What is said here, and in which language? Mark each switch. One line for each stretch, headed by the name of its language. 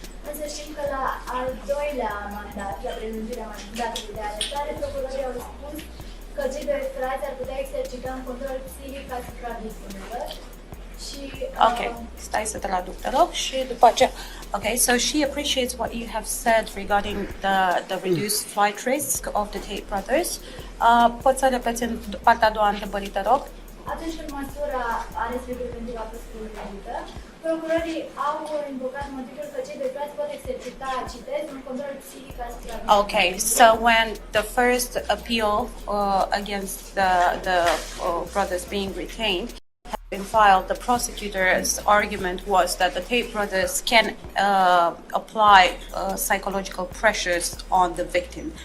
Romanian: Însă știm că la al doilea mandat, la prelungirea mandatului de arestare, procurorii au spus că cei doi frați ar putea exercita un control psihic asupra victimelor. Okay, stai să traduc, te rog, și după aceea.
English: Okay, so she appreciates what you have said regarding the reduced flight risk of the Tate brothers.
Romanian: Poți să repeți în partea a doua a întrebării, te rog? Atunci când măsura arestului preventiv a fost prelungită, procurorii au invocat motivul că cei doi frați pot exercita, citez, un control psihic asupra victimelor.
English: Okay, so when the first appeal against the brothers being retained been filed, the prosecutor's argument was that the Tate brothers can apply psychological pressures on the victim.